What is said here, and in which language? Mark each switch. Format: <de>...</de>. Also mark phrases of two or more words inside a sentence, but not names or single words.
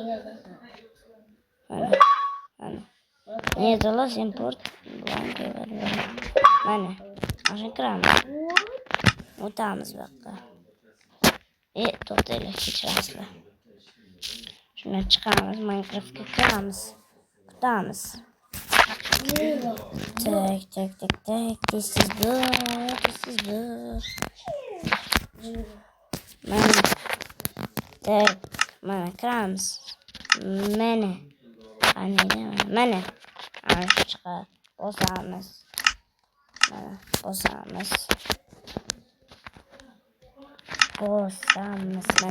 <uz>Mana. Nedalos import mana. Mana kiramiz. O'tamiz bu yoqqa. To'xtanglar, kechirasizlar. Shuni chiqamiz, Minecraftga kiramiz. Kutamiz. Tak.</uz> <en>This is good.</en> <uz>Mana kiramiz. Mana. Ana shu chiqadi. Bosamiz. Mana.</uz>